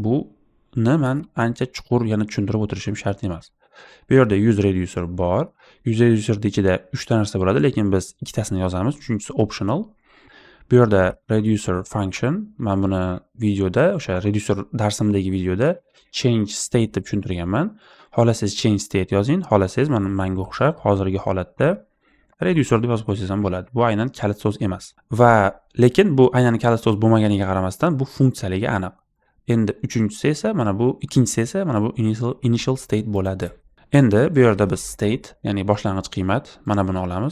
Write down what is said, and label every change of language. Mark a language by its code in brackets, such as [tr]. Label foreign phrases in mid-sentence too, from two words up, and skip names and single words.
[uz] Buni men ancha chuqur yana tushuntirib o'tirishim shart emas. Bu yerda [en] use reducer [uz] bor. [en] Use reducerning [uz] ichida 3 ta narsa bo'ladi, lekin biz ikkitasini yozamiz, uchinchisi optional. Bu yerda [en] reducer function, [uz] men buni videoda, o'sha reducer darsimdagi videoda [en] change state [uz] deb tushuntirganman. Xohlasangiz [en] change state [uz] yozing, xohlasangiz menga o'xshab hozirgi holatda reducer deb yozib qo'ysangiz ham bo'ladi. Bu aynan kalit so'z emas. Va lekin bu aynan kalit so'z bo'lmaganiga qaramasdan bu funksiyaligi aniq. Endi uchinchisi esa mana bu, ikkinchisi esa mana bu [en] initial state [uz] bo'ladi. Endi bu yerda biz state, ya'ni boshlang'ich qiymat, mana buni olamiz.